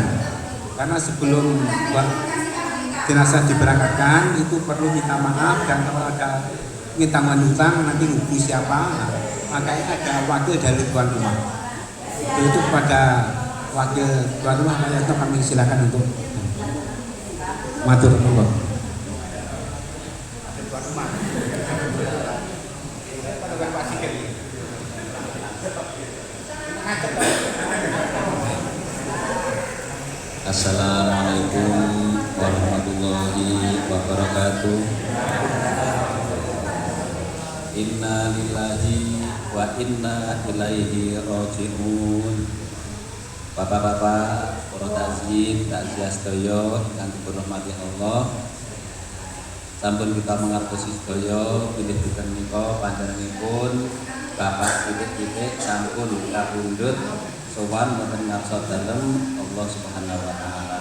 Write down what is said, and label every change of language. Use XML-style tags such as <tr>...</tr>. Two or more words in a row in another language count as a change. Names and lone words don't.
<id>Karena sebelum jenazah diberangkatkan itu perlu minta maaf, dan kalau ada minta menutang nanti rugi siapa, makanya ada wakil dari tuan rumah. Itu kepada wakil tuan rumah, itu kami silakan untuk</id> <jv>matur nuwun.</jv> <ar>السلام عليكم ورحمة الله وبركاته. إنا لله وإنا إليه راجعون.</ar> <jv>Bapak-bapak, para takzim, takziah sedaya ingkang dirahmati Allah. Sampun kita mengertosi sedaya bilih dinten menika panjenenganipun Bapak titik-titik sampun kapundhut sowan wonten ngarsa dalem Allah</jv> <ar>سبحانه وتعالى.</ar>